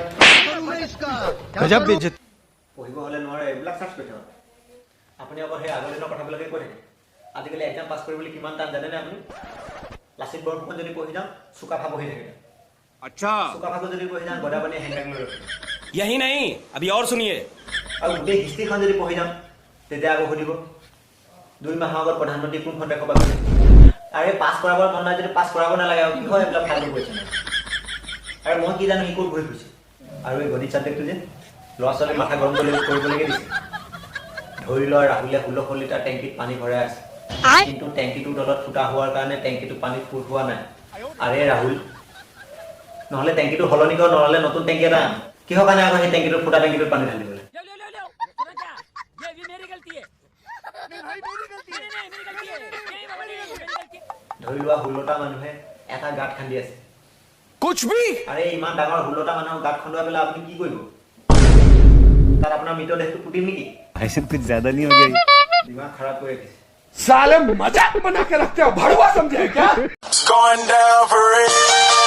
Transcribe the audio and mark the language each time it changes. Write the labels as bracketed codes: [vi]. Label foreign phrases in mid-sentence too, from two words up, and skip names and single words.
[as] গজব বেজত পঢ়িব হ'লে নোৱাৰে এইবিলাক চাৰ্চ কৰি থাকক আপুনি অকল সেই আগৰ দিনৰ কথাবিলাকে কৈ থাকে আজিকালি এক্সাম পাছ কৰিবলৈ কিমান টান জানেনে আপুনি লাচিত বৰফুকন যদি পঢ়ি যাওঁ চুকাফা বহি থাকে [hi] अच्छा [as] চুকাফাকো যদি পঢ়ি যাওঁ গদাপানীয়ে হেংদাং লৈ ৰখে [hi] यही नहीं अभी और सुनिए [as] আৰু গোটেই হিষ্ট্ৰীখন যদি পঢ়ি যাওঁ তেতিয়া আকৌ সুধিব 2 মাহৰ আগত প্ৰধানমন্ত্ৰী কোনখন দেশৰ পৰা গৈছে আৰে পাছ কৰাবৰ মন নাই যদি পাছ কৰাব নালাগে আৰু কি হয় এইবিলাক ফাইল কৰিছে আৰু মই কি জানো সি ক'ত ঘূৰি ফুৰিছে আৰু এই গণিত ছাবজেক্টটো যে ল'ৰা ছোৱালীৰ মাথা গৰম কৰিবলৈকে দিছে ধৰি লোৱা ৰাহুলে 1600 লিটাৰ টেংকিত পানী ভৰাই আছে কিন্তু টেংকিটোৰ তলত ফুটা হোৱাৰ কাৰণে টেংকিটো পানীত ফুট হোৱা নাই আৰে ৰাহুল নহ'লে টেংকিটো সলনি কৰ নহ'লে নতুন টেংকি এটা আন কিহৰ কাৰণে আকৌ সেই টেংকিটোত ফুটা টেংকিটোত পানী ঢালিবলৈ ধৰি লোৱা 16টা মানুহে এটা গাঁত খান্দি আছে [hi] कुछ भी [as] আৰে ইমান ডাঙৰ 16টা মানুহৰ গাঁত খন্দুৱাই পেলাই আপুনি কি কৰিব তাত আপোনাৰ মৃতদেহটো পুতিম নেকি [hi] ऐसे कुछ ज्यादा नहीं हो गया [as] দিমাগ খাৰাপ কৰি ৰাখিছে [hi] साले मजाक बना के रखते हो भड़वा समझे क्या [en] It's going down for real.